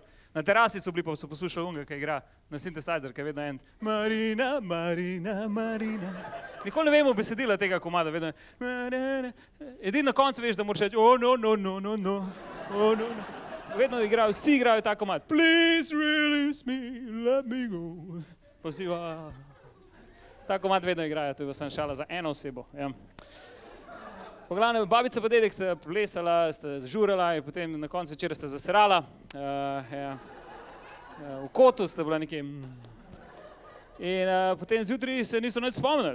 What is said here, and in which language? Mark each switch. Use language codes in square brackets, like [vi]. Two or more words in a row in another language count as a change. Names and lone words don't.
[sl] Na terasi so bili, pa so poslušali unga, ki igra na synthesizer, ki je vedno en Marina, Marina, Marina. Nikoli ne vemo besedila tega komada, vedno edino na koncu veš, da moraš reči [en] oh, no, no, no, no, no, oh, no, no. [sl] Vedno igrajo, vsi igrajo ta komad. [en] Please release me, let me go. [sl] Pa vsi, ta komad vedno igrajo, to je samo šala za eno osebo, ja. Po glavnem, babica pa dedek ste plesala, ste zažurala in potem na koncu večera ste zasrala. V kotu ste bila nekje. In potem zjutraj se niso nič spomnili.